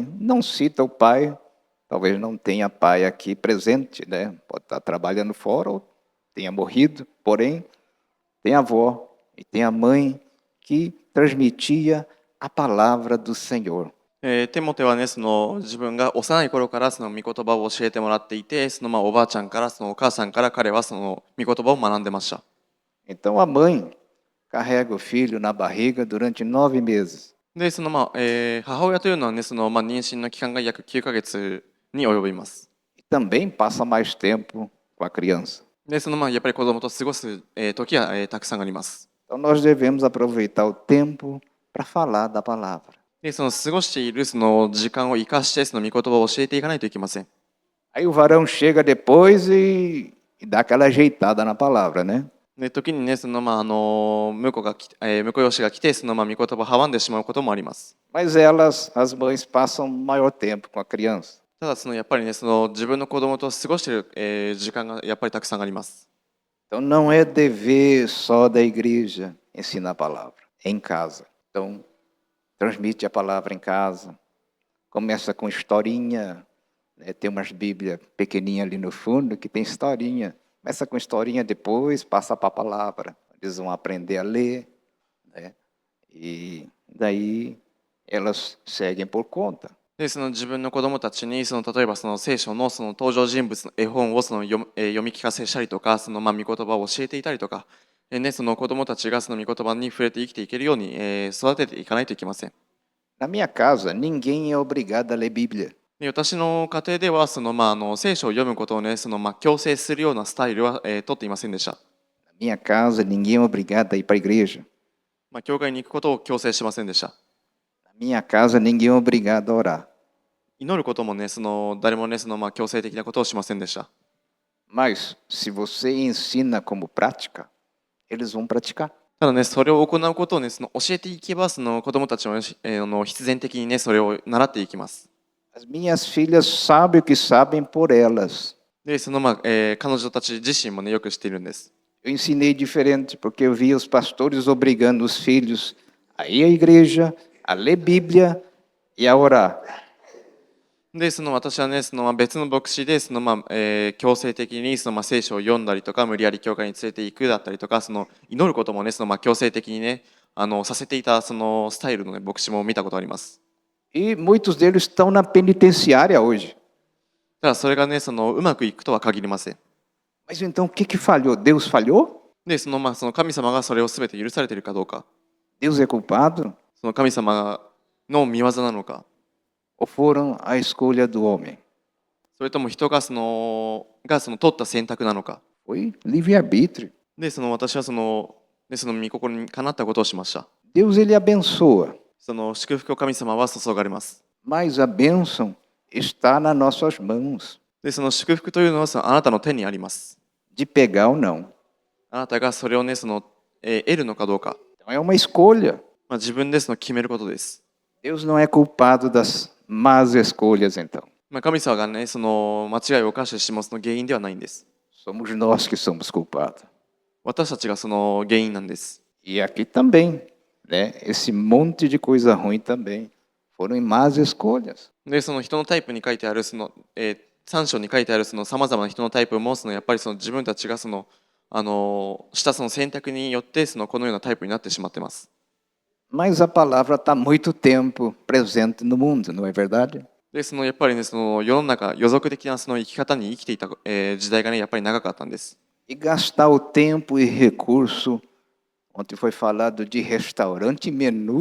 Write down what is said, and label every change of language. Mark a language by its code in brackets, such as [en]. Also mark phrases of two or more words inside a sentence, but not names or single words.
[pt] Não cita o pai, talvez não tenha pai aqui presente, né? Pode estar trabalhando fora ou tenha morrido, porém, tem a avó e tem a mãe que transmitia a palavra do Senhor. [ja] テモテはね、自分が幼い頃からその御言葉を教えてもらっていて、おばあちゃんから、そのお母さんから彼はその御言葉を学んでました。 [pt] Então a mãe carrega o filho na barriga durante 9 meses. [ja] で、母親というのはね、妊娠の期間が約9ヶ月に及びます。 [pt] E também passa mais tempo com a criança. [ja] で、やっぱり子供と過ごす時はたくさんあります。 [pt] Então nós devemos aproveitar o tempo para falar da palavra. [ja] で、過ごしているその時間を生かして、その御言葉を教えていかないといけません。 [pt] Aí o varão chega depois e dá aquela ajeitada na palavra, né? [ja] で、時にね、婿養子が来て、御言葉を阻んでしまうこともあります。 [pt] Mas elas, as mães, passam maior tempo com a criança. [ja] ただやっぱりね、自分の子供と過ごしている時間がやっぱりたくさんあります。 [pt] Então não é dever só da igreja ensinar a palavra, é em casa. Então transmite a palavra em casa, começa com historinha, né? Tem umas bíblias pequenininhas ali no fundo que tem historinha. Começa com historinha, depois passa para a palavra. Eles vão aprender a ler, né? E daí elas seguem por conta. [ja] で、自分の子供たちに例えば聖書の登場人物の絵本を読み聞かせしたりとか、御言葉を教えていたりとか、子供たちが御言葉に触れて生きていけるように育てていかないといけません。 [pt] Na minha casa, ninguém é obrigado a ler Bíblia. [ja] で、私の家庭では聖書を読むことをね、強制するようなスタイルは取っていませんでした。 [pt] Na minha casa, ninguém é obrigado a ir para a igreja. [ja] 教会に行くことを強制しませんでした。 [pt] Na minha casa, ninguém é obrigado a orar. [ja] 祈ることもね、誰もね、強制的なことをしませんでした。 [pt] Mas, se você ensina como prática, eles vão praticar. [ja] ただね、それを行うことをね、教えていけば、子供たちも、必然的にね、それを習っていきます。 [pt] As minhas filhas sabem o que sabem por elas. [ja] で、彼女たち自身もね、よく知っているんです。 [pt] Eu ensinei diferente, porque eu via os pastores obrigando os filhos a ir à igreja, a ler Bíblia e a orar. [ja] で、私はね、別の牧師で、強制的に聖書を読んだりとか、無理やり教会に連れて行くだったりとか、祈ることもね、強制的にね、させていたスタイルの、ね、牧師も見たことあります。 [pt] E muitos deles estão na penitenciária hoje. [ja] ただそれがね、うまくいくとは限りません。 [pt] Mas então o que falhou? Deus falhou? [ja] で、神様がそれを全て許されているかどうか。 [pt] Deus é culpado? [ja] 神様の御業なのか。 [pt] Ou foram a escolha do homem? [ja] それとも人が取った選択なのか。 [pt] Foi livre-arbítrio. [ja] で、私は御心にかなったことをしました。 [pt] Deus ele abençoa. [ja] 祝福を神様は注がれます。 [pt] Mas a bênção está nas nossas mãos. [ja] で、祝福というのはあなたの手にあります。 [pt] De pegar ou não. [ja] あなたがそれをね、得るのかどうか。 [pt] Então é uma escolha. [ja] 自分で決めることです。 [pt] Deus não é culpado das más escolhas, então. [ja] 神様がね、間違いを犯してしまう原因ではないんです。 [pt] Somos nós que somos culpados. [ja] 私たちが原因なんです。 [pt] E aqui também, né? Esse monte de coisa ruim também foram em más escolhas. [ja] で、人のタイプに書いてある3章に書いてあるさまざまな人のタイプもやっぱり自分たちがした選択によってこのようなタイプになってしまっています。 [pt] Mas a palavra está há muito tempo presente no mundo, não é verdade? [ja] で、やっぱりね、世の中、世俗的な生き方に生きていた、時代がね、やっぱり長かったんです。 [pt] e gastar o tempo e recurso. Ontem foi falado de restaurante e menu.